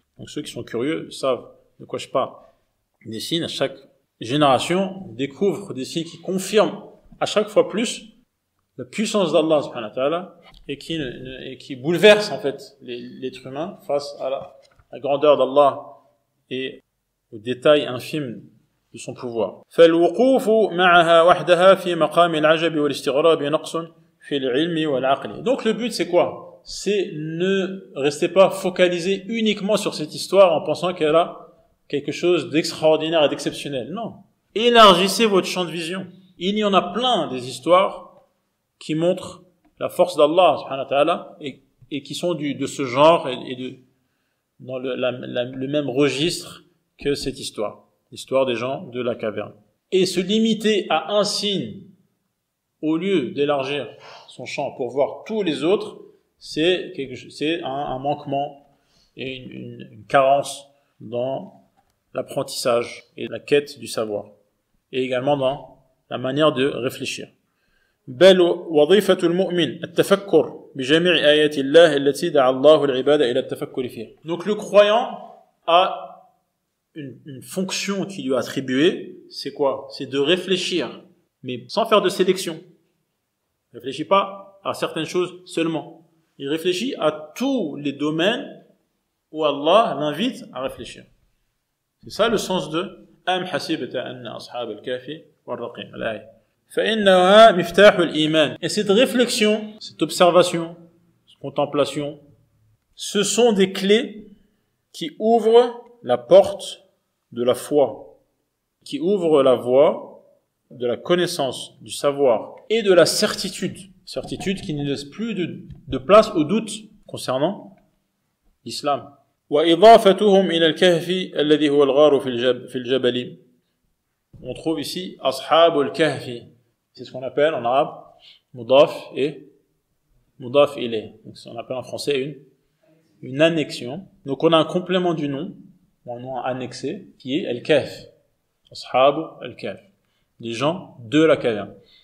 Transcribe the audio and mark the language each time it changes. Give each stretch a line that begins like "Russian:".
French: Donc ceux qui sont curieux savent de quoi je parle. Des signes, à chaque génération découvre des signes qui confirment à chaque fois plus la puissance d'Allah subhanahu wa ta'ala et qui bouleverse en fait l'être humain face à la grandeur d'Allah et aux détails infimes de son pouvoir.
Arabic: فالوقوف معها وحدها في مقام العجب والاستغراب نقص في العلم والعقل.
French: Donc le but c'est quoi? C'est ne restez pas focalisé uniquement sur cette histoire en pensant qu'elle a quelque chose d'extraordinaire et d'exceptionnel. Non. Élargissez votre champ de vision. Il y en a plein des histoires qui montrent la force d'Allah subhanahu wa ta'ala et qui sont de ce genre et dans le même registre que cette histoire, l'histoire des gens de la caverne. Et se limiter à un signe au lieu d'élargir son champ pour voir tous les autres, c'est un manquement et une carence dans l'apprentissage et la quête du savoir et également dans la manière de réfléchir.
Arabic: بل وظيفة المؤمن التفكر بجميع آيات الله التي دعا الله العباد إلى التفكر فيها.
French: Donc le croyant a une fonction qui lui est attribuée, c'est quoi? C'est de réfléchir, mais sans faire de sélection. Il ne réfléchit pas à certaines choses seulement. Il réfléchit à tous les domaines où Allah l'invite à réfléchir. C'est ça le sens de
Arabic: أم حسبت أن أصحاب الكهف والرقيم. فإنها مفتاح الإيمان.
French: Et cette réflexion, cette observation, cette contemplation, ce sont des clés qui ouvrent la porte de la foi, qui ouvrent la voie de la connaissance, du savoir et de la certitude. Certitude qui ne laisse plus de place au doute concernant l'islam.
Arabic: وإضافتهم إلى الكهف الذي هو الغار في الجبل.
French: On trouve ici أصحاب الكهف. C'est ce qu'on appelle en arabe mudaf et mudaf ilayh. Donc on appelle en français une annexion. Donc on a un complément du nom, un nom annexé, qui est al-kahf. Ashab al-kahf. Les gens de la caverne.